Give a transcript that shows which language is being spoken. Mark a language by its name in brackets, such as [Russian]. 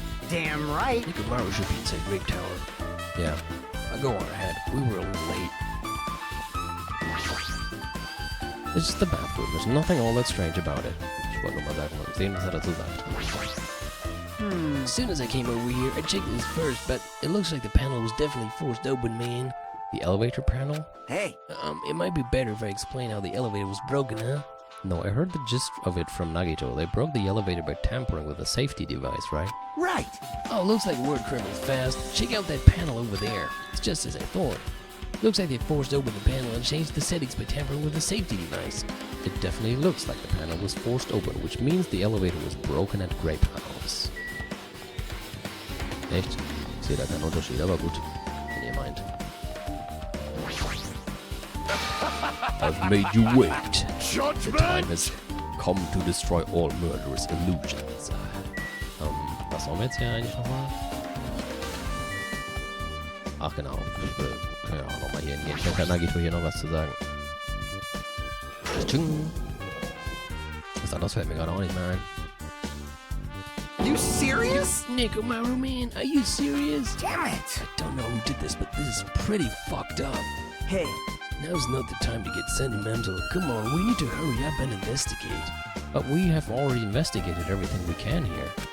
[English] Damn right. Nekomaru should be inside Grape Tower. Yeah, I'll go on ahead. We were a little late. This is the bathroom. There's nothing all that strange about it. [German] Ich wollte nur mal sagen, was sehen, was er dazu sagt. [English] As soon as I came over here, I checked this first, but it looks like the panel was definitely forced open, man. The elevator panel? Hey. It might be better if I explain how the elevator was broken, huh? No, I heard the gist of it from Nagito. They broke the elevator by tampering with a safety device, right? Right. Oh, looks like word travels fast. Check out that panel over there. It's just as I thought. Looks like they forced open the panel and changed the settings by tampering with a safety device. It definitely looks like the panel was forced open, which means the elevator was broken at Grape House. [German] Echt? Ich sehe da keinen Unterschied, aber gut, wenn ihr meint. [English] I've made you wait. The time has come to destroy all murderous illusions. [German] Was sollen wir jetzt hier eigentlich nochmal? Ach genau, wir können ja auch nochmal hier hingehen. Vielleicht hat Nagito hier noch was zu sagen. Tschung. Was anderes fällt mir gerade auch nicht mehr ein. [English] You serious? Nekomaru, man, are you serious? Damn it! I don't know who did this, but this is pretty fucked up. Hey, Now's not the time to get sentimental. Come on, we need to hurry up and investigate. But we have already investigated everything we can here.